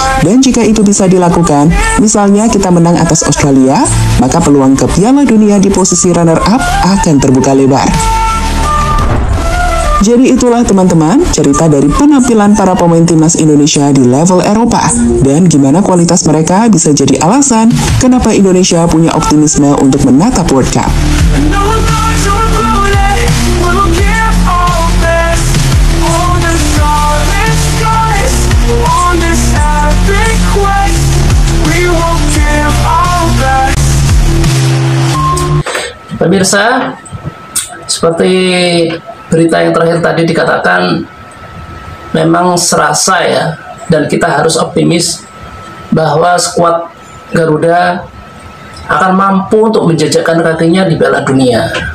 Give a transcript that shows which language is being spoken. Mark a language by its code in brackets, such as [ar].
[id] Dan jika itu bisa dilakukan, misalnya kita menang atas Australia, maka peluang ke Piala Dunia di posisi runner-up akan terbuka lebar. Jadi itulah teman-teman, cerita dari penampilan para pemain timnas Indonesia di level Eropa. Dan gimana kualitas mereka bisa jadi alasan kenapa Indonesia punya optimisme untuk menatap World Cup. [en] No thoughts are included, we'll give our best. On the starlit skies, on this epic quest, we will give our best. [id] Pemirsa, seperti berita yang terakhir tadi dikatakan, memang serasa ya, dan kita harus optimis bahwa skuad Garuda akan mampu untuk menjajakan kakinya di Piala Dunia.